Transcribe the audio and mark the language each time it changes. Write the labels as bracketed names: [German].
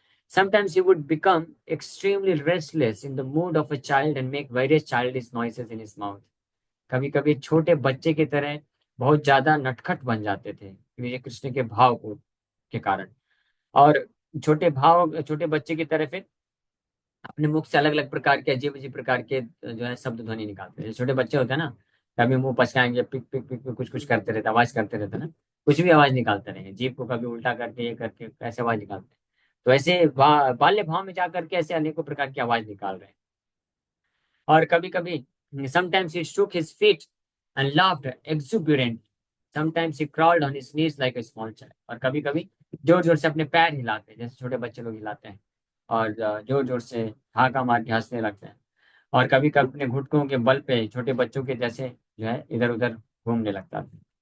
[English] Sometimes he would become extremely restless in the mood of a child and make various childish noises in his mouth. [Hindi] कभी कभी छोटे बच्चे की तरह बहुत ज्यादा नटखट बन जाते थे ये कृष्ण के भाव को के कारण, और छोटे बच्चे की तरह फिर अपने मुख से अलग अलग प्रकार के अजीब अजीब प्रकार के जो है शब्द ध्वनि निकालते हैं। छोटे बच्चे होते हैं ना, कभी मुंह पचकाएंगे, पिक पिक पिक पिक, कुछ कुछ करते रहते, आवाज करते रहते ना, कुछ भी आवाज निकालते रहेंगे, जीभ को कभी उल्टा करके ये करके ऐसे आवाज निकालते हैं। तो ऐसे बाल्य भाव में जाकर के ऐसे अनेकों प्रकार की आवाज निकाल रहे हैं। और कभी कभी [English] sometimes he shook his feet and laughed exuberant. Sometimes he crawled on his knees like a small child. [Hindi] और कभी कभी जोर जोर से अपने पैर हिलाते हैं जैसे छोटे बच्चे लोग हिलाते हैं, और जोर जोर से हाका मार के हंसने लगते हैं। और कभी कभी अपने घुटनों के बल पे छोटे बच्चों के जैसे जो है इधर उधर घूमने लगता है।